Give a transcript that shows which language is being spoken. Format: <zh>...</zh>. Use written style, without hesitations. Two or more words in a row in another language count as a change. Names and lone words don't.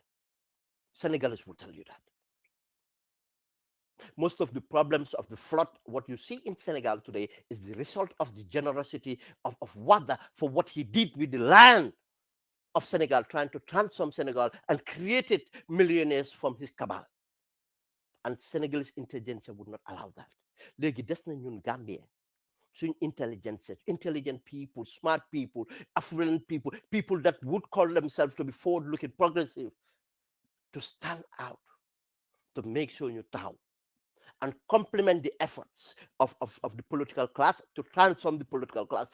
<en>Senegalese will tell you that. Most of the problems of the flood, what you see in Senegal today, is the result of the generosity of Wada for what he did with the land of Senegal, trying to transform Senegal and created millionaires from his cabal. And Senegalese intelligence would not allow that.</en> <wo>Léegi des na ñun Gambia suñ</wo> <en>intelligence, intelligent people, smart people, affluent people, people that would call themselves to be forward-looking, progressive, to stand out, to make sure you taxaw and complement the efforts of the political class to transform the political class.</en>